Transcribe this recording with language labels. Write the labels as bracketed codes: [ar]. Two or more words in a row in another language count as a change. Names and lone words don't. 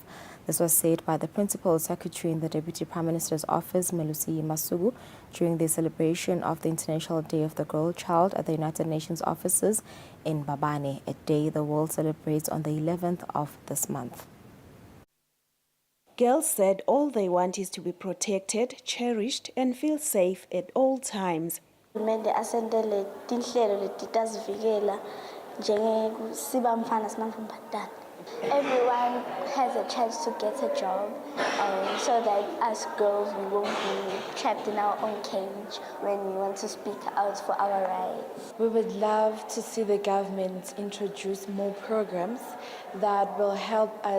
[en] This was said by the Principal Secretary in the Deputy Prime Minister's Office, Melusi Masugu, during the celebration of the International Day of the Girl Child at the United Nations offices in Babane, a day the world celebrates on the 11th of this month. Girls said all they want is to be protected, cherished, and feel safe at all times. [ss] Kumele asendele tinhlelo leti tazivikela njengesiba mfana simantombazane. [en] Everyone has a chance to get a job, so that as girls we won't be trapped in our own cage when we want to speak out for our rights. We would love to see the government introduce more programs that will help us.